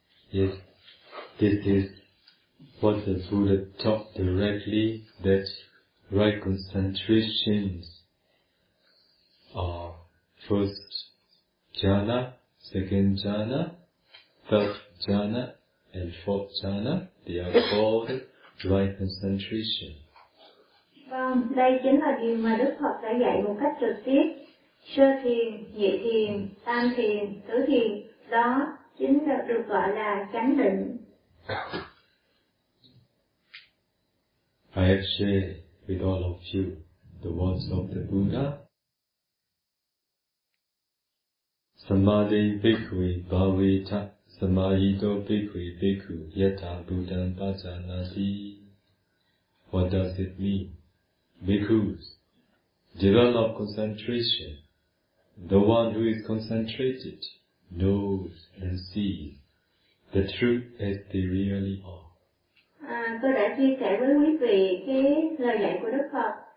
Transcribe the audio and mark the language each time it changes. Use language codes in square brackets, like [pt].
[en] Yes, this is what the Buddha taught directly, that right concentrations are first jhana, second jhana, third jhana, and fourth jhana. They are called right concentration. Yes. [vi] Vâng, đây chính là điều mà Đức Phật đã dạy một cách trực tiếp. Sơ thiền, nhị thiền, tam thiền, tứ thiền, đó chính là được gọi là chánh định. [en] I have shared with all of you the words of the Buddha. [pi] Samadhi bhikkhu bhavita samayito bhikkhu bhikkhu yata buddhan pajanati. [en] What does it mean? Bhikkhus, develop concentration. The one who is concentrated knows and sees the truth as they really are. [vi] Tôi đã chia sẻ với quý vị cái lời dạy của Đức Phật.